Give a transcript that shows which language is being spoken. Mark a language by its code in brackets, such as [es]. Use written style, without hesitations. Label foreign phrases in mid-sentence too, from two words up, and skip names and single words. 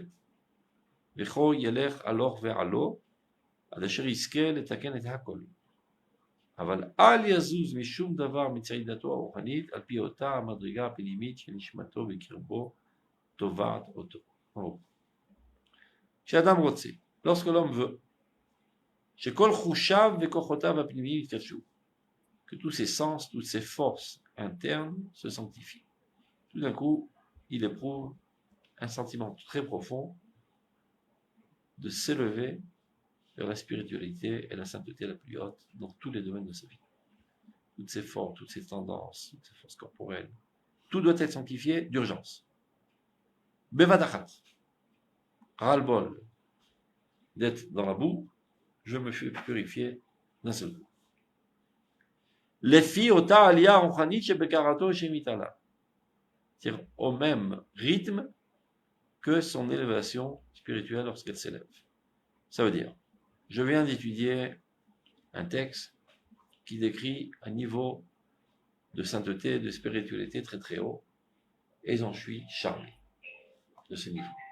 [he] וכה ילך הלוך ועלו, עד אשר יזכה לתקן את הכל. אבל אל יזוז משום דבר מצעידתו הרוחנית, על פי אותה המדרגה הפנימית שנשמתו בקרבו תובעת אותו. כשאדם רוצה, [fr] lorsque l'homme veut, [he] שכל חושיו וכוחותיו הפנימיים יתקדשו, [fr] que tous ses sens, toutes ses forces internes se sanctifient. Tout d'un coup, il éprouve un sentiment très profond de s'élever vers la spiritualité et la sainteté la plus haute dans tous les domaines de sa vie. Toutes ses forces, toutes ses tendances, toutes ses forces corporelles, tout doit être sanctifié d'urgence. Bevadachat, ras-le-bol d'être dans la boue, je me fais purifier d'un seul coup. [he] לפי אותה עלייה רוחנית שבקרבתו שמתעלה, [fr] c'est-à-dire au même rythme que son élévation spirituelle lorsqu'elle s'élève. Ça veut dire, je viens d'étudier un texte qui décrit un niveau de sainteté, de spiritualité très très haut, et j'en suis charmé de ce niveau.